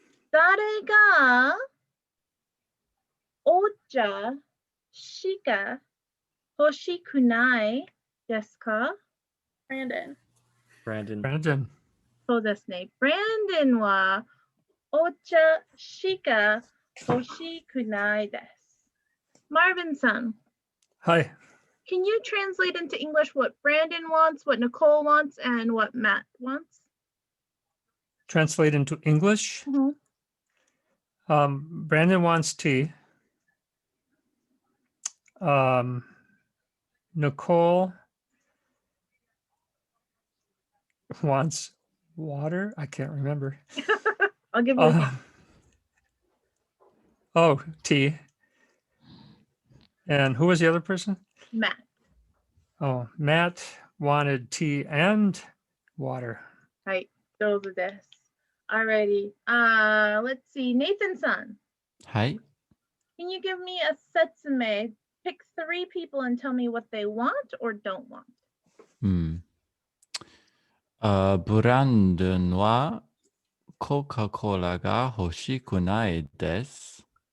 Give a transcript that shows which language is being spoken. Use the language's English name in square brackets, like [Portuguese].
[Japanese] 誰がお茶しか欲しくないですか？ Brandon。 Brandon。 Brandon。そうですね。ブランドンはお茶しか欲しくないです。 Marvin さん。はい。 [English] Can you translate into English what Brandon wants, what Nicole wants, and what Matt wants? Translate into English. Brandon wants tea. Nicole wants water. I can't remember. I'll give you a hint. Oh, tea. And who was the other person? Matt. Oh, Matt wanted tea and water. [Japanese] はい、上手です。 [English] Alrighty. Let's see. Nathan-san, [Japanese] はい。 [English] can you give me a setsume? Pick 3 people and tell me what they want or don't want. [Japanese] うん。ブランドンはコカ・コーラが欲しくないです。